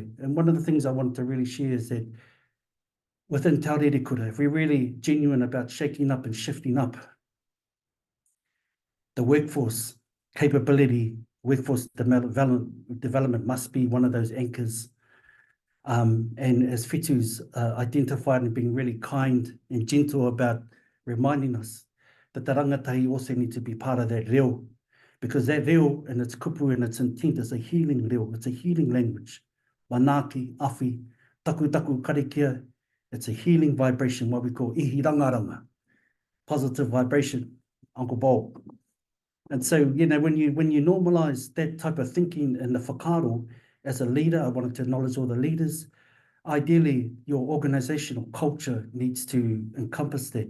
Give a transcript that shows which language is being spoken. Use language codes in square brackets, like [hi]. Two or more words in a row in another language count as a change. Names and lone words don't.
[en] And one of the things I want to really share is that within Te Rere Kura, if we're really genuine about shaking up and shifting up, the workforce capability, workforce development must be one of those anchors. And as Whetu's identified and being really kind and gentle about reminding us that the rangatahi also need to be part of that reo, because that reo and its kupu and its intent is a healing reo, it's a healing language. [mi] Manaki, awhi, taku karikia, [en] it's a healing vibration, what we call [mi] ihi rangaranga, [en] positive vibration, Uncle Bob. And so, you know, when you normalize that type of thinking in the whakaro, as a leader, I wanted to acknowledge all the leaders. Ideally, your organizational culture needs to encompass that.